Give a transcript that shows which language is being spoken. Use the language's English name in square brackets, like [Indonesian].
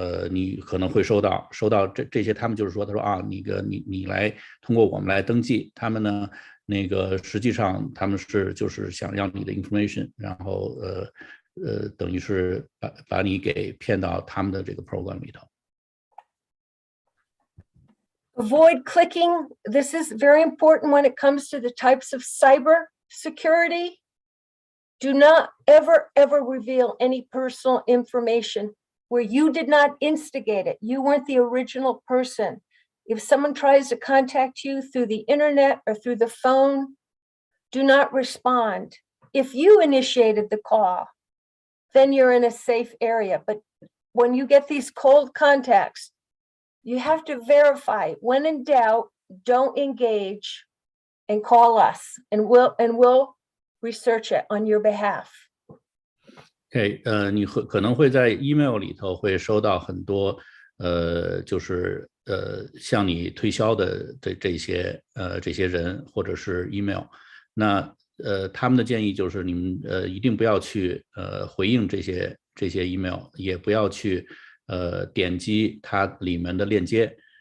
[Chinese] 你可能会收到这些，他们就是说，他说啊，你来通过我们来登记，他们呢那个实际上他们就是想要你的 information， 然后等于是把你给骗到他们的这个 program 里头。 [English] Avoid clicking. This is very important when it comes to the types of cyber security. Do not ever reveal any personal information where you did not instigate it. You weren't the original person. If someone tries to contact you through the internet or through the phone, do not respond. If you initiated the call, then you're in a safe area. But when you get these cold contacts, you have to verify. When in doubt, don't engage and call us, and we'll research it on your behalf. [Chinese] OK， 你可能会在 email 里头会收到很多就是向你推销的这些人或者是 email， 那他们的建议就是你们一定不要去回应这些 email， 也不要去点击它里面的链接。